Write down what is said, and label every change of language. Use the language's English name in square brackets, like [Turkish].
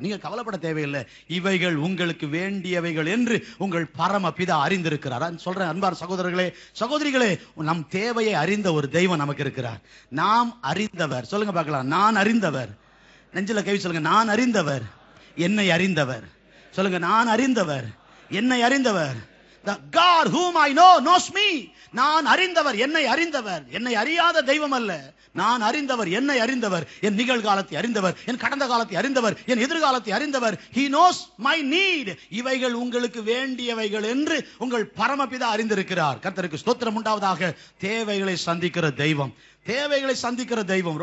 [Tamil] நீங்க கவலைப்பட தேவையில்லை. இவைகள் உங்களுக்கு வேண்டியவைகள் என்று உங்கள் பரம பிதா அறிந்திருக்கிறார். சொல்றேன் அன்பார் சகோதரர்களே, சகோதரிகளே, நம் தேவையை அறிந்த ஒரு தெய்வம் நமக்கு இருக்கிறார். நாம் அறிந்தவர். சொல்லுங்க பார்க்கலாம், நான் அறிந்தவர். நெஞ்சில கை சொல்லுங்க, நான் அறிந்தவர், என்னை அறிந்தவர். சொல்லுங்க, நான் அறிந்தவர், என்னை அறிந்தவர். [English] The God whom I know knows me. [Tamil] நான் அறிந்தவர், என்னை அறிந்தவர். என்னை அறியாத தெய்வம் அல்ல. நான் அறிந்தவர், என்னை அறிந்தவர், என் நிகழ்காலத்தை அறிந்தவர், என் கடந்த காலத்தை அறிந்தவர், என் எதிர்காலத்தை அறிந்தவர். [English] He knows my need. [Tamil] இவைகள் உங்களுக்கு வேண்டியவைகள் என்று உங்கள் பரமபிதா அறிந்திருக்கிறார். கர்த்தருக்கு ஸ்தோத்திரம் உண்டாவதாக. தேவைகளை சந்திக்கிற தெய்வம், தேவைகளை சந்திக்கிற தெய்வம்.